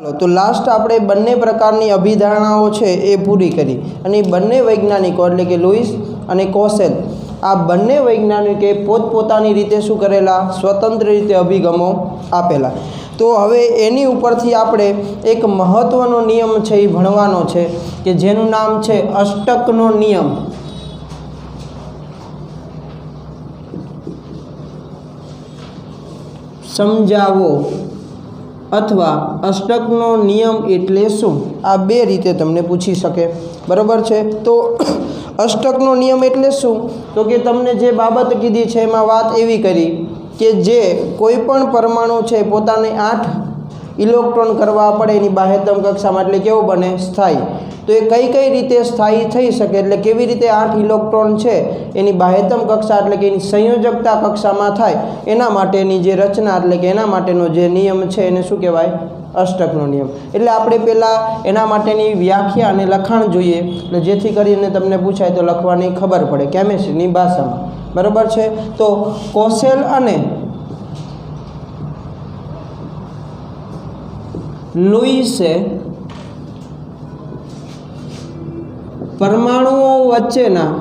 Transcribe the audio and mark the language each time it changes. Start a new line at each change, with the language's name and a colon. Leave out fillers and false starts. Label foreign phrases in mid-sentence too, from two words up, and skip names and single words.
Gujarati: તો લાસ્ટ આપણે બંને પ્રકારની અભિધારણાઓ છે એ પૂરી કરી અને બંને વૈજ્ઞાનિકો એટલે કે લુઈસ અને કોસેલ આ બંને વૈજ્ઞાનિકે પોતપોતાની રીતે શું કરેલા સ્વતંત્ર રીતે અભિગમો આપેલા। તો હવે એની ઉપરથી આપણે એક મહત્વનો નિયમ છે એ ભણવાનો છે કે જેનું નામ છે અષ્ટકનો નિયમ। સમજાવો અથવા અષ્ટકનો નિયમ એટલે શું આ બે રીતે તમને પૂછી શકે બરાબર હૈ। તો અષ્ટકનો નિયમ એટલે શું તો કે તમને જે બાબત કીધી છે એમાં વાત એવી કરી કે જે કોઈપણ પરમાણુ છે પોતાને 8 ઇલેક્ટ્રોન કરવા પડે એની બાહ્યતમ કક્ષામાં એટલે કેવો બને સ્થાયી। તો યે કઈ કઈ રીતે સ્થાયી થઈ શકે એટલે કેવી રીતે 8 ઇલેક્ટ્રોન છે એની બાહ્યતમ કક્ષા એટલે કે એની સંયોજકતા કક્ષામાં થાય એના માટેની જે રચના એટલે કે એના માટેનો જે નિયમ છે એને શું કહેવાય અષ્ટકનો નિયમ। એટલે આપણે પેલા એના માટેની વ્યાખ્યા અને લખાણ જોઈએ એટલે જેથી કરીને તમને પૂછાય તો લખવાની ખબર પડે કેમિસ્ટ્રીની ભાષામાં બરાબર છે। તો કોસેલ અને લુઈસે પરમાણુઓ વચ્ચેના